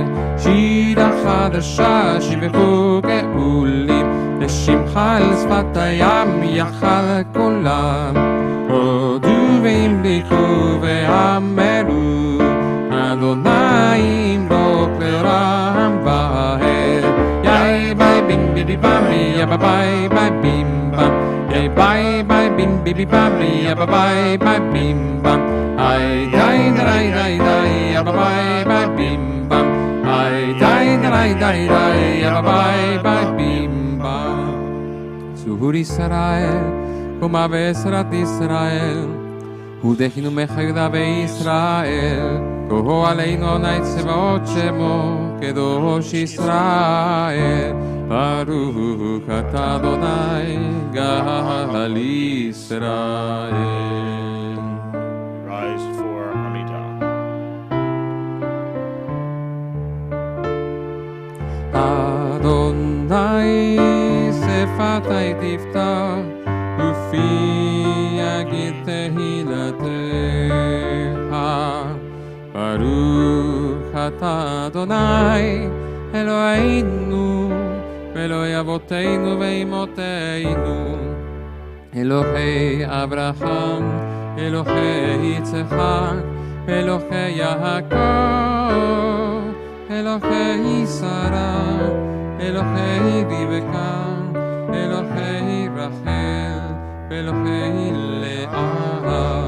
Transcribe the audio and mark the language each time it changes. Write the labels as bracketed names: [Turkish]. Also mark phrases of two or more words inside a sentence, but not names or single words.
[Hebrew] שירה חדשה שיבחו גאולים, לשמך על שפת הים יחל כולם. הודו והמליכו ואמרו, אדוני ימלוך לעולם ועד. יאי ביי בים ביבי במי יבא ביי ביי בים בם, יאי ביי ביי בים ביבי במי יבא ביי ביי בים בם. איי די די די די יבא ביי ביי בים בם, איי די די די די יבא ביי ביי בים בם. צור ישראל קומה בעזרת ישראל, ודחינו מחיידה בישראל. כה עלינו עיני צבאות שמו קדוש ישראל. ברוך אתה אדוני גאל ישראל. [English] Rise for Amidah. [Hebrew] אדוני שפתי תפתח ופי יגיד תהילתך. ברוך אתה אדוני אלוהינו ואלוהי אבותינו ואמותינו, אלוהי אברהם, אלוהי יצחק, אלוהי יעקב, אלוהי שרה, אלוהי רבקה, אלוהי רחל ואלוהי לאה.